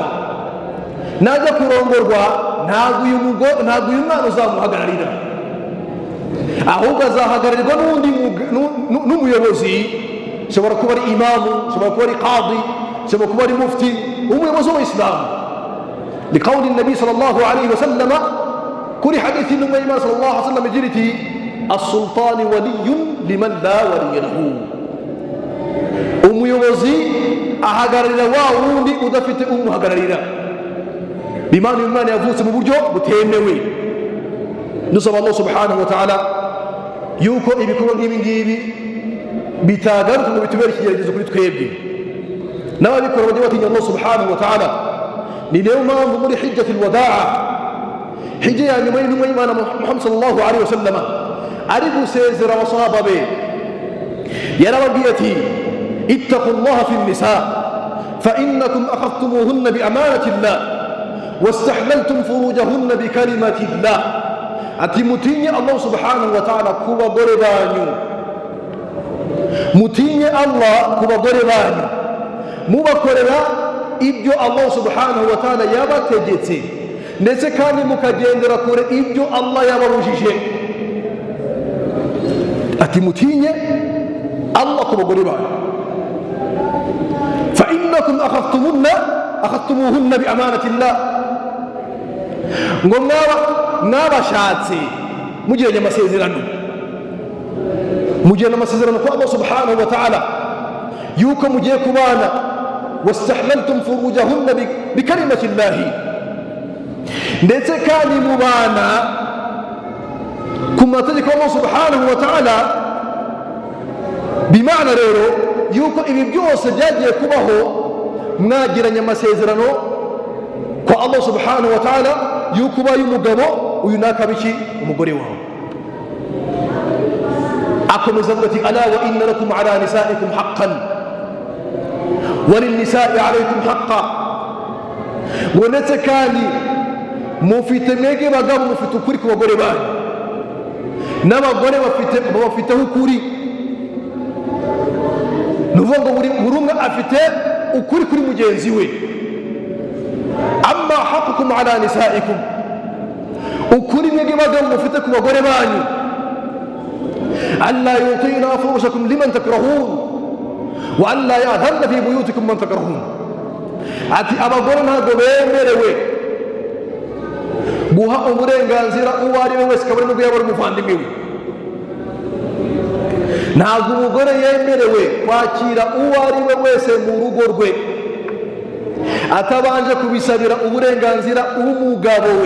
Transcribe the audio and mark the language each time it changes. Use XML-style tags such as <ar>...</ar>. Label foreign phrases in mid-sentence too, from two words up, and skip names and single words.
<rw>Najya kurongorwa ntabwo uyu mwana uzamuhagararira, ahubwo azahagararirwa n'umuyobozi. Shobora kuba ari imamu, shobora kuba ari qadi, shobora kuba ari mufti, umuyobozi w'Islamu.</rw> <ar>لقول النبي صلى الله عليه وسلم,</ar> <rw>kuri hadithi n'umwe y'Imana</rw> <ar>صلى الله عليه وسلم</ar> <rw>igira iti</rw> <ar>السلطان ولي من لا ولي له.</ar> <rw>Umuyobozi ahagararira wa wundi udafite umuhagararira, bimana uyu mwana yavutse mu buryo butemewe. Nusaba Allah</rw> <ar>سبحانه وتعالى</ar> <rw>yuko ibikorwa nk'ibi ngibi bitagaruka ngo bitubere ikigeragezo kuri twebwe, n'ababikora bajye batinya Allah</rw> <ar>سبحانه وتعالى.</ar> <rw>Ni niyo mpamvu muri</rw> <ar>حجة الوداع,</ar> <rw>hijja ya nyuma y'intumwa y'Imana Muhammad</rw> <ar>صلى الله عليه وسلم,</ar> <rw>ari gusezera abasahaba be yarababwiye ati</rw> <ar>اتقوا الله في النساء فإنكم أخذتموهن بأمانة الله واستحللتم فروجهن بكلمة الله.</ar> <rw>Ati mutinye Allah</rw> <ar>سبحانه وتعالى</ar> <rw>ku bagore banyu, mutinye Allah ku bagore banyu, mubakorera ibyo Allah</rw> <ar>سبحانه وتعالى</ar> <rw>yabategetse, ndetse kandi mukagendera kure ibyo Allah yababujije. Ati mutinye Allah ku bagore banyu,</rw> <ar>فإنكم أخذتموهن ب أمانة الله,</ar> <rw>ngo mwabashatse mugiranye amasezerano, mugiranye amasezerano kwa Allah</rw> <ar>سبحانه وتعالى</ar> <rw>yuko mugiye kubana,</rw> <ar>واستحللتم فروجهن بكلمة الله,</ar> <rw>ndetse kandi mubana ku mategeko Allah</rw> <ar>سبحانه وتعالى.</ar> <rw>Bimana rero yuko ibi byose byagiye kubaho mwagiranye amasezerano kwa Allah</rw> <ar>سبحانه وتعالى</ar> <rw>yuko ubaye umugabo, uyu nakabiki umugore wawe. Akomeza avuga ati</rw> <ar>ألا وإن لكم على نسائكم حقا وللنساء عليكم حقا,</ar> <rw>ngo ndetse kandi mufite mwege bagabo mufite ukuri ku bagore banyu, n'abagore bafiteho ukuri. Nuvuga ngo buri umwe afite ukuri kuri mugenzi we.</rw> <ar>أما حقكم على نسائكم,</ar> <rw>ukuri mwege bagabo mufite ku bagore banyu,</rw> <ar>ألا يوطئن فرشكم لمن تكرهون وألا يأذن في بيوتكم من تكرهون.</ar> <rw>Ati abagore ntabwo bemerewe guha uburenganzira uwo ari we wese kabone n'ubwo yaba ari umuvandimwe we. Ntabwo umugore yemerewe kwakira uwo ari we wese mu rugo rwe atabanje kubisabira uburenganzira umugabo we.</rw>